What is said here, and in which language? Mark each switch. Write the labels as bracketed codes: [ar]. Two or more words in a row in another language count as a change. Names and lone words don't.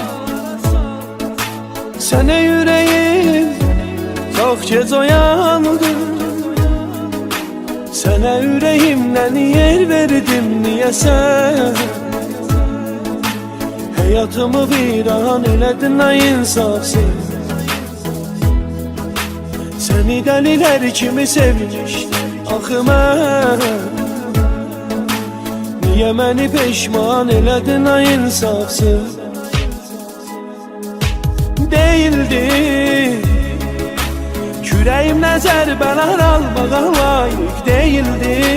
[tr] Sene yüreğim çok gec uyandı. Sene yüreğimden yer verdim niyəsə. [az] Hayatımı viran eledin ay insafsız. [tr] Seni deliler kimi sevmiştim [az] axı mən. Niye məni peşman eledin ay insafsız. [tr] Değildi küreğimden [az] zərbələr almağa [tr] layık değildi.